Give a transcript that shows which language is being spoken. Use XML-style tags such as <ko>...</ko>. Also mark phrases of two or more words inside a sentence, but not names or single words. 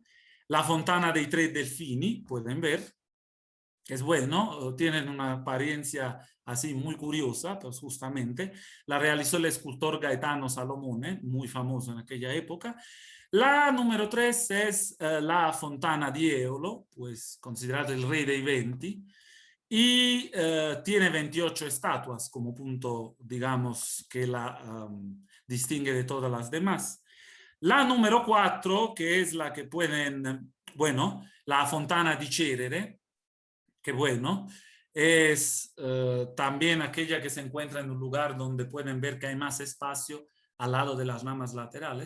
<es>La Fontana dei Tre Delfini, pueden ver, es bueno, tienen una apariencia así muy curiosa, pues justamente. La realizó el escultor Gaetano Salomone, muy famoso en aquella época. La número 3 es la Fontana di Eolo, pues considerado el rey</es> <it>dei venti,</it> <es>y tiene 28 estatuas como punto, digamos, que la distingue de todas las demás. La número 4, que es la que pueden, bueno, la Fontana di Cerere, que bueno, es también aquella que se encuentra en un lugar donde pueden ver que hay más espacio al lado de las ramas laterales.</es>